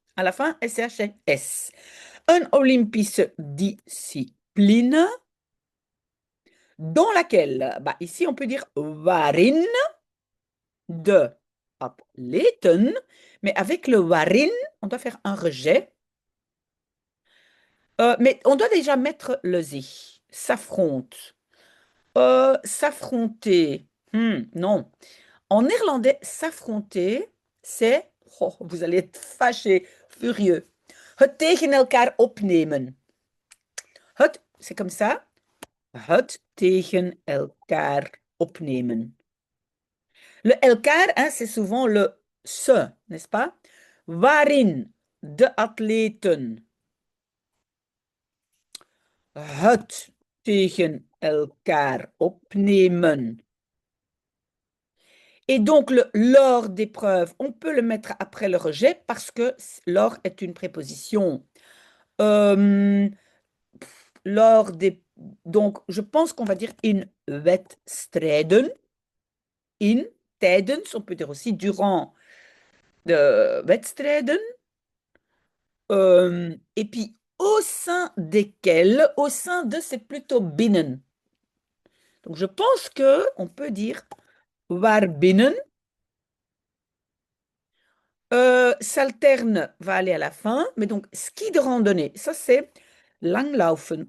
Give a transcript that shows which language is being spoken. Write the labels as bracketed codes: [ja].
[fr] À la fin, S-H-S. Un [nl] olympische discipline [fr] dans laquelle, bah, ici on peut dire waarin, [nl] de atleten, [fr] mais avec le warin, on doit faire un rejet. Mais on doit déjà mettre le zi. S'affronte. S'affronter. Non. En néerlandais, s'affronter, c'est. Oh, vous allez être fâché, furieux. [nl] Het tegen elkaar opnemen. [fr] Het c'est comme ça. [nl] Het tegen elkaar opnemen. [fr] Le elkaar, hein, c'est souvent le se, n'est-ce pas? [nl] Waarin de atleten het tegen elkaar opnemen. [fr] Et donc, le lors d'épreuve, on peut le mettre après le rejet parce que lors est une préposition. Euh, lors des... Donc, je pense qu'on va dire [nl] in wedstrijden. [fr] In, tijdens, on peut dire aussi durant [nl] de wedstrijden. [fr] Et puis, au sein desquels, au sein de, c'est plutôt binnen. Donc, je pense que on peut dire waarbinnen. S'alterne va aller à la fin, mais donc ski de randonnée, ça c'est langlaufen.